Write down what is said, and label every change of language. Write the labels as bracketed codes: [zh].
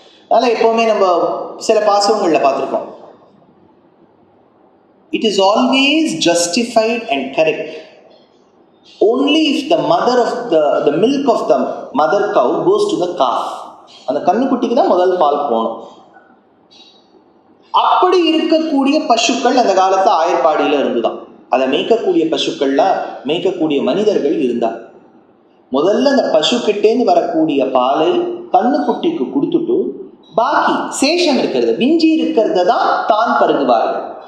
[ta] அதனால எப்பவுமே நம்ம சில பாசுரங்கள்ல பார்த்திருக்கோம். [en] It is always justified and correct only if the mother of the milk of the mother cow goes to the calf. [ta] அந்த கண்ணுக்குட்டிக்கு தான் முதல் பால் போகணும். அப்படி இருக்கக்கூடிய பசுக்கள் அந்த காலத்து ஆயர்பாடியில இருந்துதான். அதை மேய்க்கக்கூடிய பசுக்கள்லாம் மேய்க்கக்கூடிய மனிதர்கள் இருந்தார். முதல்ல அந்த பசுக்கிட்டேந்து வரக்கூடிய பாலை கண்ணுக்குட்டிக்கு கொடுத்துட்டு பாக்கி சேஷம் இருக்கிறது, விஞ்சி இருக்கிறத தான் பருகுவார்கள்.